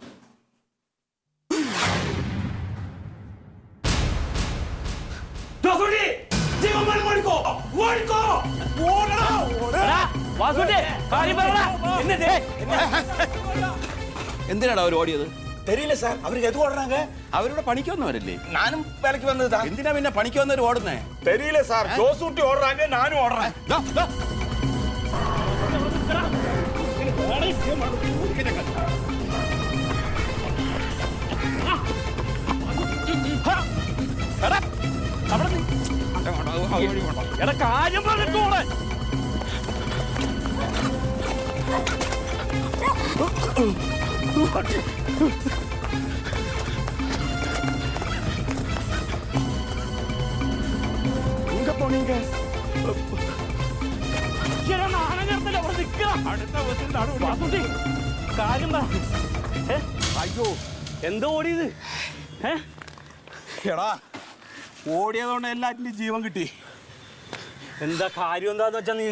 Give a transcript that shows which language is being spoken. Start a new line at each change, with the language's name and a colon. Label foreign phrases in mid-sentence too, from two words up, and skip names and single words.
Malayalam: എന്തിനാണ് അവർ ഓടിയത്?
Tamil: தெரியல சார். அவருக்கு எது ஓடுறாங்க?
Malayalam: അവരുടെ പണിക്ക് വന്നവരല്ലേ?
Tamil: நானும் வேலைக்கு வந்ததுதான்.
Malayalam: എന്തിനാ പിന്നെ പണിക്ക് വന്നവർ ഓടുന്നേ?
Tamil: தெரியல சார். ஜோசூட்டி ஓடுறாங்க, நானும் ஓடுறேன்.
Malayalam: കാര്യം പറഞ്ഞിട്ടോടെ
Tamil: எங்க போனீங்க?
Malayalam: കാര്യം പറ. അയ്യോ എന്താ ഓടിയത്? എടാ, ഓടിയതുകൊണ്ട് എല്ലാറ്റിനും ജീവൻ കിട്ടി. എന്താ കാര്യം എന്താന്ന് വെച്ചാ നീ